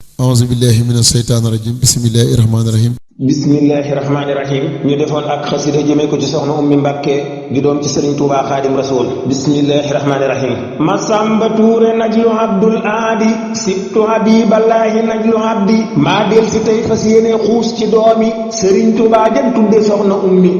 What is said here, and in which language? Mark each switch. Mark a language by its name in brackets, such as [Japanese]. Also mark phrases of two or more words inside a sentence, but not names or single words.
[Arabic] أعوذ بالله من الشيطان الرجيم. بسم الله الرحمن الرحيم. بسم الله الرحمن الرحيم. [Wolof] Ñu defoon ak xasida jëmee ko ci soxna Ummi Mbàkke di doom ci Sëriñ Tuubaa Xaadim Rasuul. [Arabic] بسم الله الرحمن الرحيم. [Wolof] Masamba Tuure Najlu Abdul Aadi, sibtu Habiballahi Najlu Abdi. Maa del si tey fas yéene xuus ci doomi Sëriñ Tuubaa jëm tudde soxna Ummi.